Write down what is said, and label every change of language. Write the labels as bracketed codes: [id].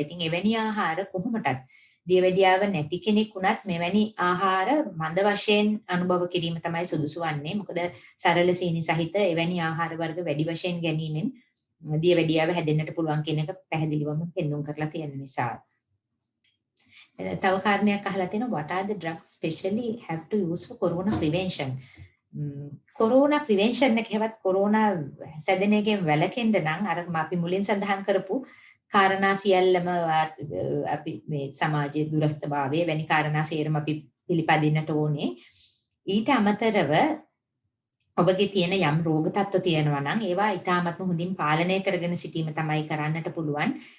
[si] ඉතින් එවැනි ආහාර කොහොමටත් දියවැඩියාව නැති කෙනෙක් වුණත් මෙවැනි ආහාර මන්ද වශයෙන් අනුභව කිරීම තමයි සුදුසු වන්නේ. මොකද සරල සීනි සහිත එවැනි ආහාර වර්ග වැඩි වශයෙන් ගැනීමෙන් දියවැඩියාව හැදෙන්නට පුළුවන් කියන එක පැහැදිලිවම පෙන්වුම් කරලා තියෙන නිසා. තව කාරණයක් අහලා තියෙනවා [en] what are the drugs specially have to use for corona prevention? [si] corona prevention එක හැවත් corona සැදෙන එකෙන් වැළකෙන්න නම් අර අපි මුලින් සඳහන් කරපු කාරණා සියල්ලම අපි මේ සමාජයේ දුරස්ථභාවය වැනි කාරණා සියරම අපි පිළිපදින්නට ඕනේ. ඊට අමතරව ඔබගේ තියෙන යම් රෝග තත්ත්ව තියෙනවා නම් ඒවා ඊටාත්ම හොඳින් පාලනය කරගෙන සිටීම තමයි කරන්නට පුළුවන්.